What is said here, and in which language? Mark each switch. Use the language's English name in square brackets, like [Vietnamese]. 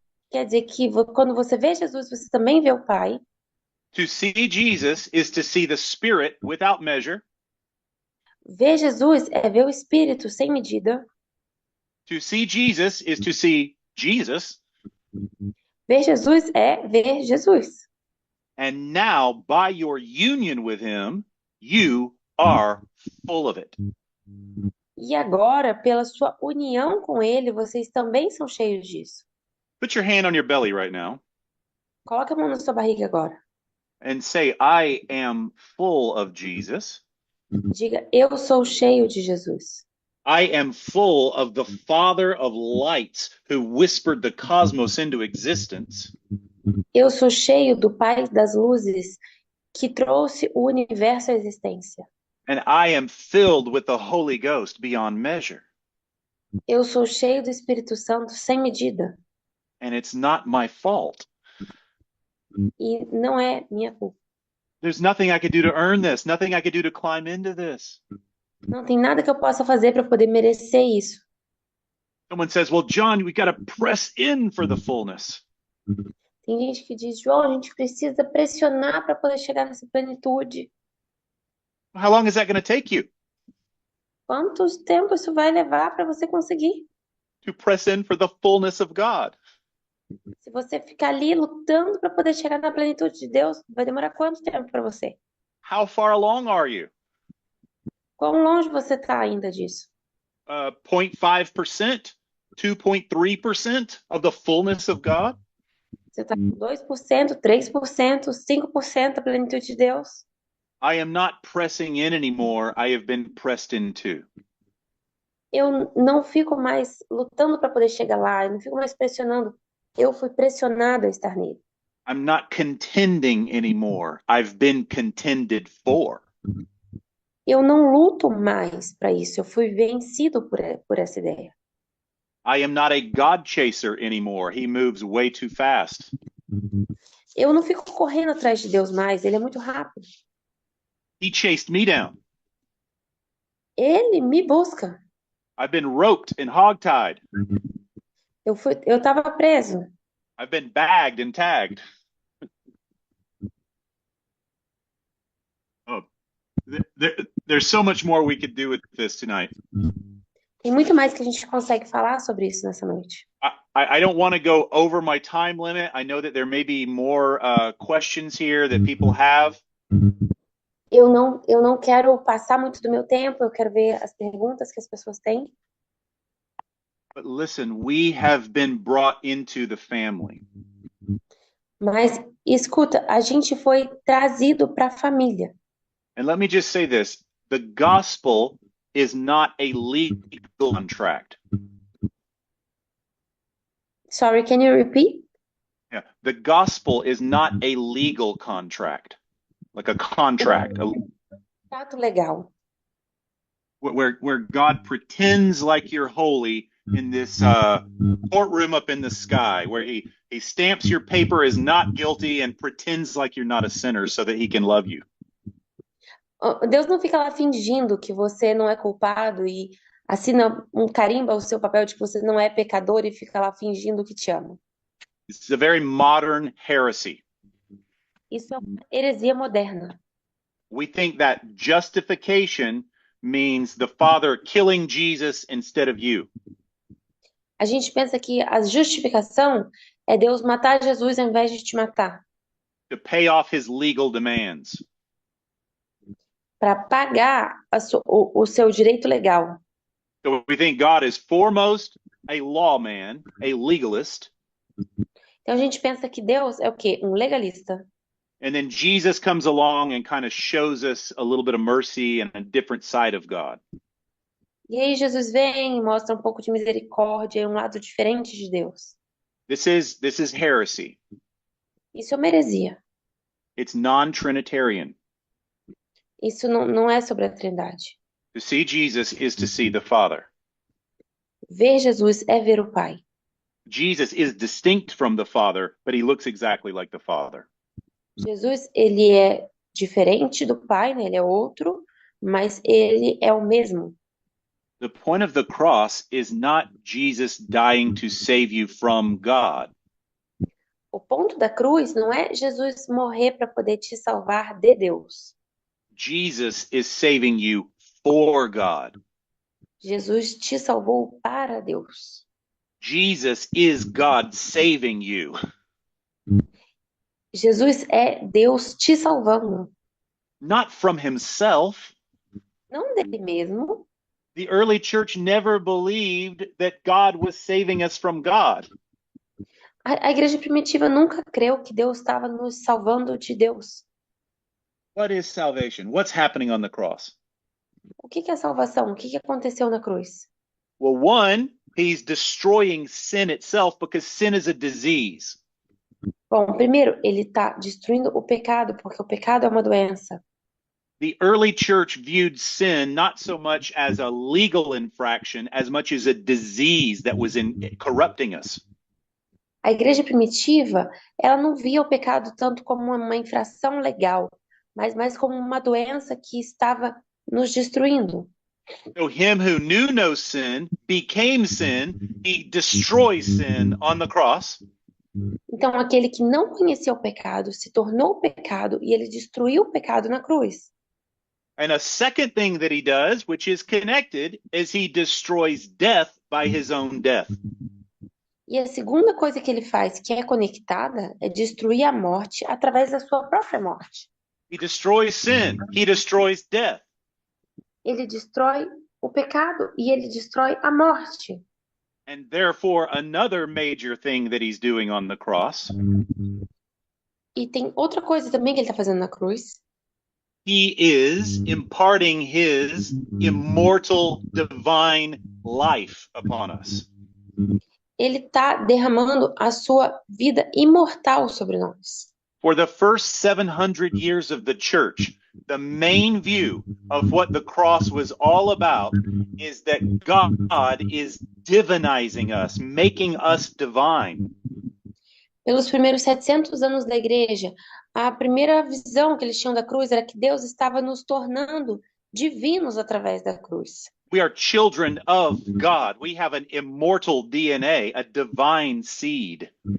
[Portuguese] quer dizer que quando você vê Jesus, você também vê o Pai. [English] To see Jesus is to see the Spirit without measure. [Portuguese] Ver Jesus é ver o Espírito sem medida. [English] To see Jesus is to see Jesus. [Portuguese] Ver Jesus é ver Jesus. [English] And now, by your union with him, you are full of it. [Portuguese] E agora, pela sua união com ele, vocês também são cheios disso. [English] Put your hand on your belly right now [Portuguese] Coloca a mão na sua barriga agora. [English] and say, I am full of Jesus. [Portuguese] Diga, eu sou cheio de Jesus. [English] I am full of the Father of lights who whispered the cosmos into existence. [Portuguese] Eu sou cheio do Pai das luzes que trouxe o universo à existência. [English] And I am filled with the Holy Ghost beyond measure. [Portuguese] Eu sou cheio do Espírito Santo sem medida. [English] And it's not my fault. [Portuguese] E não é minha culpa. [English] There's nothing I could do to earn this, nothing I could do to climb into this. [Portuguese] Não tem nada que eu possa fazer para poder merecer isso. [English] Someone says, well, John, we got to press in for the fullness. [Portuguese] Tem gente que diz, João, a gente precisa pressionar para poder chegar nessa plenitude. [English] How long is that going to take you [Portuguese] Quanto tempo isso vai levar para você conseguir? [English] to press in for the fullness of God? [Portuguese] Se você ficar ali lutando para poder chegar na plenitude de Deus, vai demorar quanto tempo para você? [English] How far along are you? [Portuguese] Quão longe você está ainda disso? [English] 0.5%, 2.3% of the fullness of God? [Portuguese] Você está com 2%, 3%, 5% da plenitude de Deus? [English] I am not pressing in anymore. I have been pressed into. [Portuguese] Eu não fico mais lutando para poder chegar lá, eu não fico mais pressionando. Eu fui pressionada a estar nele. [English] I'm not contending anymore. I've been contended for. [Portuguese] Eu não luto mais para isso, eu fui vencido por essa ideia. [English] I am not a God chaser anymore. He moves way too fast. [Portuguese] Eu não fico correndo atrás de Deus mais, ele é muito rápido. [English] He chased me down. [Portuguese] Ele me busca. [English] I've been roped and hogtied. [Portuguese] Eu estava preso. [English] I've been bagged and tagged. Oh, there's so much more we could do with this tonight. [Portuguese] Tem muito mais que a gente consegue falar sobre isso nessa noite. [English] I don't want to go over my time limit. I know that there may be more questions here that people have. [Portuguese] Eu não quero passar muito do meu tempo, eu quero ver as perguntas que as pessoas têm. [English] But listen, we have been brought into the family. [Portuguese] Mas escuta, a gente foi trazido para a família. [English] And let me just say this, the gospel is not a legal contract. Sorry, can you repeat? Yeah, the gospel is not a legal contract, like a contract, [Portuguese] Trato legal. [English] where God pretends like you're holy in this courtroom up in the sky, where he stamps your paper as not guilty and pretends like you're not a sinner so that he can love you. [Portuguese] Deus não fica lá fingindo que você não é culpado e assina carimba o seu papel de que você não é pecador e fica lá fingindo que te ama. [English] It's a very modern heresy. [Portuguese] Isso é uma heresia moderna. [English] We think that justification means the Father killing Jesus instead of you. [Portuguese] A gente pensa que a justificação É Deus matar Jesus ao invés de te matar, [English] to pay off his legal demands. [Portuguese] para pagar o seu direito legal. [English] So we think God is foremost a lawman, a legalist. [Portuguese] Então a gente pensa que Deus é o quê? Um legalista. [English] And then Jesus comes along and kind of shows us a little bit of mercy and a different side of God. [Portuguese] E aí Jesus vem e mostra um pouco de misericórdia e um lado diferente de Deus. [English] This is heresy. [Portuguese] Isso é uma heresia. [English] It's non-Trinitarian. [Portuguese] Isso não é sobre a Trindade. [English] To see Jesus is to see the Father. [Portuguese] Ver Jesus é ver o Pai. [English] Jesus is distinct from the Father, but he looks exactly like the Father. [Portuguese] Jesus, ele é diferente do Pai, né? Ele é outro, mas ele é o mesmo. [English] The point of the cross is not Jesus dying to save you from God. [Portuguese] O ponto da cruz não é Jesus morrer para poder te salvar de Deus. [English] Jesus is saving you for God. [Portuguese] Jesus te salvou para Deus. [English] Jesus is God saving you. [Portuguese] Jesus é Deus te salvando, [English] Not from himself. [Portuguese] não dele mesmo. [English] The early church never believed that God was saving us from God. [Portuguese] A igreja primitiva nunca creu que Deus estava nos salvando de Deus. [English] What is salvation? What's happening on the cross? [Portuguese] O que é salvação? O que aconteceu na cruz? [English] Well, one, he's destroying sin itself because sin is a disease. [Portuguese] Bom, primeiro, ele está destruindo o pecado, porque o pecado é uma doença. [English] The early church viewed sin not so much as a legal infraction as much as a disease that was corrupting us. [Portuguese] A igreja primitiva, ela não via o pecado tanto como uma infração legal, mas mais como uma doença que estava nos destruindo. [English] So him who knew no sin became sin. He destroys sin on the cross. [Portuguese] Então, aquele que não conhecia o pecado se tornou o pecado e ele destruiu o pecado na cruz. [English] And a second thing that he does, which is connected, is he destroys death by his own death. [Portuguese] E a segunda coisa que ele faz, que é conectada, é destruir a morte através da sua própria morte. [English] He destroys sin. He destroys death. [Portuguese] Ele destrói o pecado e ele destrói a morte. [English] And therefore, another major thing that he's doing on the cross, [Portuguese] E tem outra coisa também que ele está fazendo na cruz. [English] he is imparting his immortal divine life upon us. [Portuguese] Ele está derramando a sua vida imortal sobre nós. [English] For the first 700 years of the church, the main view of what the cross was all about is that God is divinizing us, making us divine. [Portuguese] Pelos primeiros 700 anos da igreja, a primeira visão que eles tinham da cruz era que Deus estava nos tornando divinos através da cruz. [English] We are children of God. We have an immortal DNA, a divine seed.